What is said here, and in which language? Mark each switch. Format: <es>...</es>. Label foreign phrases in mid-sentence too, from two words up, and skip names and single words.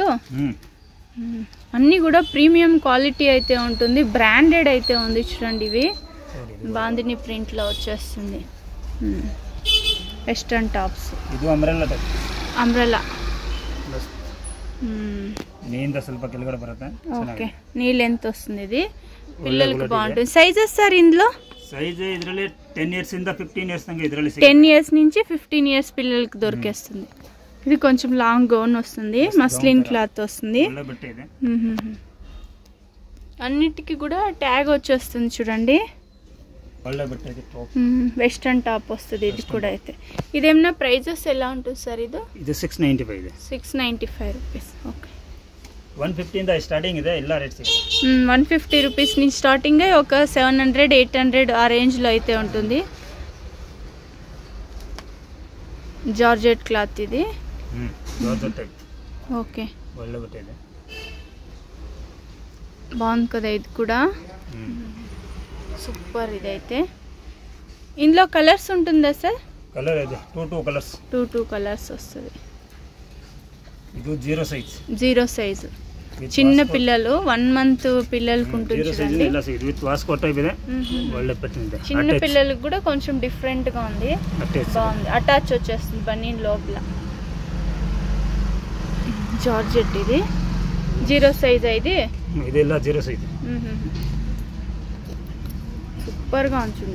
<te>అన్ని కూడా ప్రీమియం క్వాలిటీ అయితే ఉంటుంది. బ్రాండెడ్ అయితే ఉంది చూడండి. ఇవి బాందిని ప్రింట్ లో వచ్చేస్తుంది.</te> <en>Western tops.</en> <te>ఇది అంబ్రెల్లా టైప్. అంబ్రెల్లా.</te> <kn>నీంద ಸ್ವಲ್ಪ ಕೆಳಗಡೆ ಬರುತ್ತೆ.</kn> <te>ఓకే,</te> <en>knee length</en> <te>వస్తుంది. ఇది పిల్లలకు బాగుంటుంది.</te> <en>sizes sir</en> <te>ఇందులో?</te> <kn>ಸೈಜ್ ಇದ್ರಲ್ಲಿ 10 ಇಯರ್ಸ್ ಇಂದ 15 ಇಯರ್ಸ್ ತಂಗಾ ಇದ್ರಲ್ಲಿ</kn> <te>10 ఇయర్స్ నుంచి 15 ఇయర్స్ పిల్లలకు దొరికేస్తుంది. ఇది కొంచెం</te> <en>long gown</en> <te>వస్తుంది.</te> <en>muslin cloth</en> <te>వస్తుంది. అన్నిటికీ కూడా ట్యాగ్ వచ్చేస్తుంది చూడండి.</te> <kn>ಒಳ್ಳೆ ಬಟ್ಟೆ ಇದೆ ಟಾಪ್.</kn> <en>Western top</en> <te>వస్తుంది ఇది కూడా అయితే. ఇదేమన్నా ప్రైజెస్ ఎలా ఉంటుంది సార్ ఇది?</te> <kn>ಇದು 695 ಇದೆ.</kn> <te>695 రూపీస్. ఓకే.</te> <kn>150 ಇಂದ ಸ್ಟಾರ್ಟಿಂಗ್ ಇದೆ, ಎಲ್ಲ ರೇಟ್ ಸಿಗುತ್ತೆ.</kn> <te>150 రూపీస్ నుంచి స్టార్టింగ్ ఒక 700 800 ఆ రేంజ్ లో అయితే ఉంటుంది.</te> <en>georgette cloth</en> <te>ఇది.</te> <en>georgette type.</en> <te>ఓకే.</te> <kn>ಒಳ್ಳೆ ಬಟ್ಟೆ ಇದೆ.</kn> <te>బాగుంది కదా ఇది కూడా. సూపర్ ఇదైతే. ఇందులో కలర్స్ ఉంటుందా సార్?</te> <kn>కలర్ ಇದೆ 2 కలర్స్.</kn> <te>2 కలర్స్ వస్తుంది.</te> <kn>ಇದು 0 సైజ్.</kn> <te>0 సైజు. చిన్న పిల్లలు 1 మంత్ పిల్లలకు ఉంటుంది చూడండి.</te> <kn>ಇಲ್ಲ ಸೈಜ್</kn> <en>with waistcoat type</en> <kn>ಇದೆ. ಒಳ್ಳೆ ಬಟ್ಟೆ ಇದೆ.</kn> <te>చిన్న పిల్లలకు కూడా కొంచెం డిఫరెంట్ గా ఉంది. బాగుంది. అటాచ్ వచ్చేస్తుంది బనీన్ లోపల. జార్జెట్ ఇది 0 సైజ్ ఇది.</te> <kn>ಇದೆಲ್ಲ 0 సైజ్.</kn> <te>సూపర్ గా ఉంటుంది.</te>